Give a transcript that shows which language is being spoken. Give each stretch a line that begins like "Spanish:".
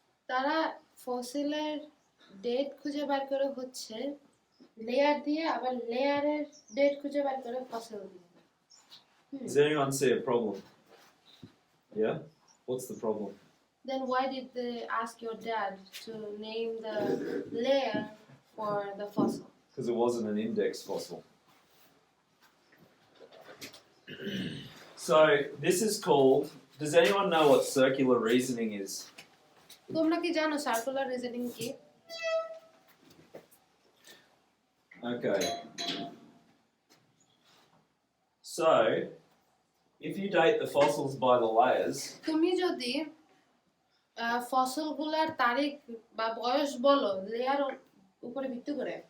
Bangla: তারা ফসিলের ডেট খুঁজে বের করে হচ্ছে লেয়ার দিয়ে, আবার লেয়ারের ডেট খুঁজে বের করে ফসিল দিয়ে।
English: Does anyone see a problem? Yeah? What's the problem? Then why did they ask your dad to name the layer for the fossil? Because it wasn't an index fossil. So this is called. Does anyone know what circular reasoning is?
Bangla: তোমরা কি জানো circular reasoning কি?
English: Okay. So if you date the fossils by the layers,
Bangla: তুমি যদি ফসলগুলোর তারিখ বা বয়স বলো লেয়ার উপরে ভিত্তি করে,